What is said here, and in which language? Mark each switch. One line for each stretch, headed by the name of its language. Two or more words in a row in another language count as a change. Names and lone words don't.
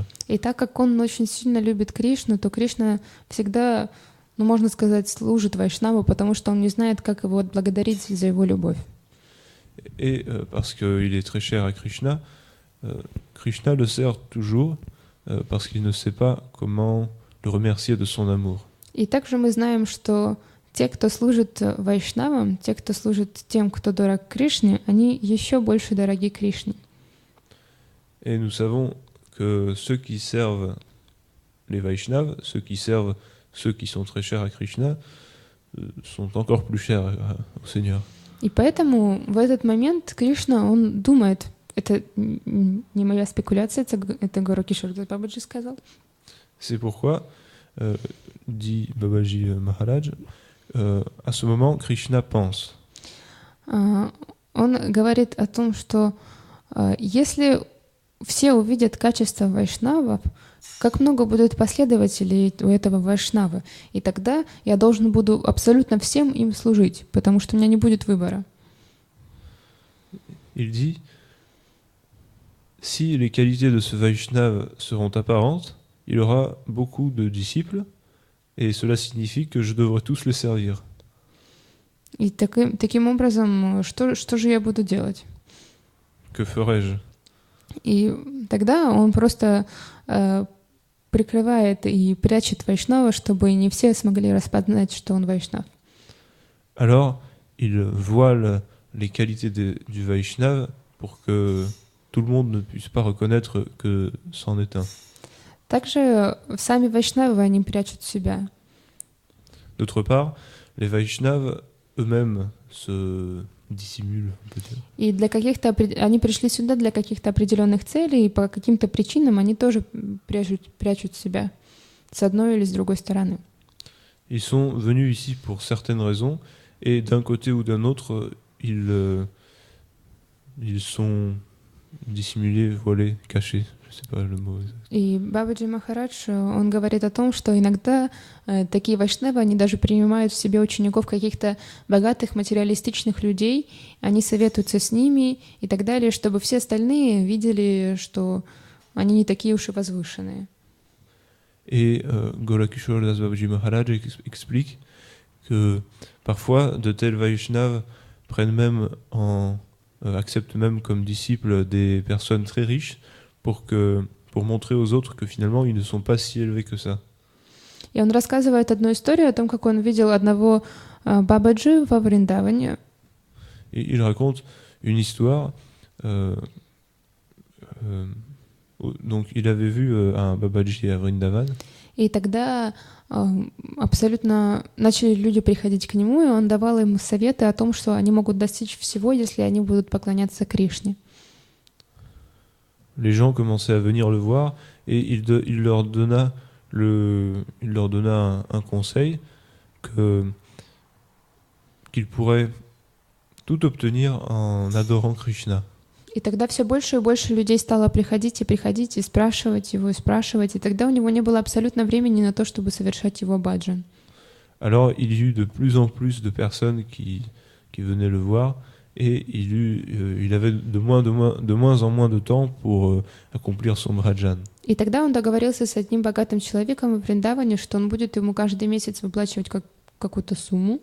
Russian: И так как он очень сильно любит Кришну, то Кришна всегда, можно сказать, служит вайшнаву, потому что он не знает, как его отблагодарить за его любовь.
French: Et parce qu'il est très cher à Krishna, Krishna le sert toujours parce qu'il ne sait pas comment le remercier de son amour.
Russian: И также мы знаем, что те, кто служит вайшнавам, те, кто служит тем, кто дорог Кришне, они еще больше дороги Кришне.
French: Et nous savons que ceux qui servent les Vaishnavas, ceux qui servent ceux qui sont très chers à Krishna, sont encore plus chers au Seigneur.
Russian: И поэтому в этот момент Кришна, он думает, это не моя спекуляция, это Гуру Кишора Дас Бабаджи сказал.
French: C'est pourquoi, dit Babaji Maharaj, à ce moment, Krishna pense.
Russian: Он говорит о том, что если все увидят качество вайшнавов, как много будет последователей у этого вайшнава, и тогда я должен буду абсолютно всем им служить, потому что у меня не будет выбора.
French: Il dit, si les qualités de ce Vaishnava seront apparentes, il aura beaucoup de disciples, et cela signifie que je devrais tous les servir.
Russian: И таким образом, что же я буду делать?
French: Que ferais-je?
Russian: И тогда он просто прикрывает и прячет вайшнава, чтобы не все смогли распознать, что он вайшнав.
French: Alors, il voile les qualités du Vaishnava pour que tout le monde ne puisse pas reconnaître que c'en est un.
Russian: Также сами вайшнавы, они прячут себя.
French: D'autre part, les Vaishnavas eux-mêmes se dissimulent, on peut dire.
Russian: И они пришли сюда для каких-то определенных целей, и по каким-то причинам они тоже прячут себя с одной или с другой стороны.
French: Ils sont venus ici pour certaines raisons, et d'un côté ou d'un autre, ils sont dissimulés, voilés, cachés. Je sais pas le mot exact.
Russian: И Бабаджи Махарадж, он говорит о том, что иногда такие вайшнавы, они даже принимают в себе учеников каких-то богатых материалистичных людей, они советуются с ними и так далее, чтобы все остальные видели, что они не такие уж и возвышенные.
French: Et Gaura-Kishora Das Babaji Maharaj explique que parfois de tels Vaishnavas acceptent même comme disciples des personnes très riches pour que pour montrer aux autres que finalement ils ne sont pas si élevés que ça.
Russian: И он рассказывает одну историю о том, как он видел одного Бабаджи во Вриндаване.
French: Et il raconte une histoire. euh, euh, donc il avait vu un Babaji à Vrindavan.
Russian: И тогда абсолютно начали люди приходить к нему, и он давал им советы о том, что они могут достичь всего, если они будут поклоняться Кришне.
French: Les gens commençaient à venir le voir et il leur donna un conseil qu'ils pourraient tout obtenir en adorant Krishna.
Russian: И тогда все больше и больше людей стало приходить и спрашивать его, и тогда у него не было абсолютно времени на то, чтобы совершать его баджан.
French: Alors il y eut de plus en plus de personnes qui venaient le voir et il avait de moins en moins de temps pour accomplir son bhajan.
Russian: И тогда он договорился с одним богатым человеком в Вриндаване, что он будет ему каждый месяц выплачивать какую-то сумму.